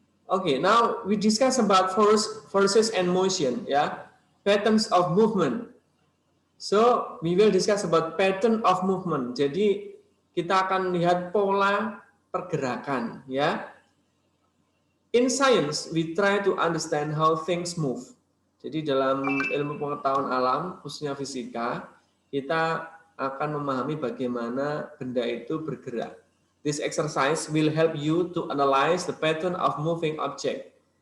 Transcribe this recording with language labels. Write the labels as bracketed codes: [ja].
[en] Okay, now we discuss about forces and motion, yeah, patterns of movement. So we will discuss about pattern of movement. [id] Jadi kita akan lihat pola pergerakan, ya. [en] In science, we try to understand how things move. [id] Jadi dalam ilmu pengetahuan alam, khususnya fisika, kita akan memahami bagaimana benda itu bergerak. [en] This exercise will help you to analyze the pattern of moving object.